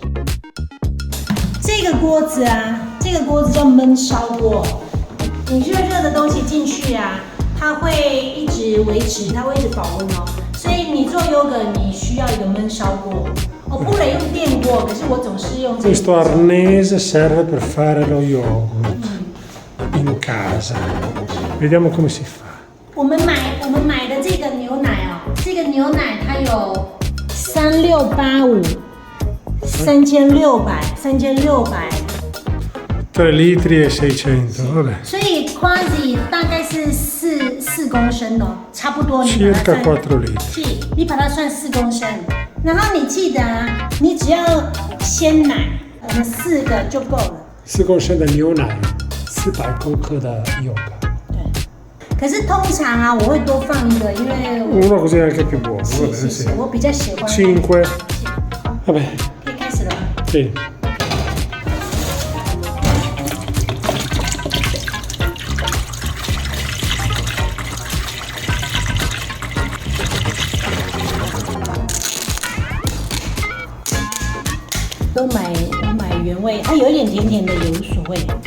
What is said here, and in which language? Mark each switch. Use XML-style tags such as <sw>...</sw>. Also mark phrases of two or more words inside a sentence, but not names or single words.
<zh>这个锅子啊，这个锅子叫焖烧锅，你热热的东西进去啊，它会一直维持，它会一直保温哦。所以你做yogurt你需要一个焖烧锅。Oppure用电锅，可是我总是用这个。</zh> <it>Questo arnese serve per fare lo yogurt in casa. Vediamo come si fa.</it> <zh>我们买的这个牛奶哦，这个牛奶它有3685。3600</zh> <it>3 litri e 600, vabbè.</it> <zh>所以 quasi 大概是4公升哦，差不多。</zh> <it>Circa 4 litri.</it> <zh>是，你把它算4公升，然后你记得啊，你只要鲜奶，我们4个就够了。 4公升的牛奶，400公克的 yogurt。对。可是通常啊，我会多放一个，因为</zh> <it>uno così è anche più buono.</it> <zh>是，我比较喜欢。</zh> <it>5. Vabbè.</it> <zh>可以开始了。</zh> <it>Sì.</it> <zh>我买原味，它有一点甜甜的，也无所谓。</zh>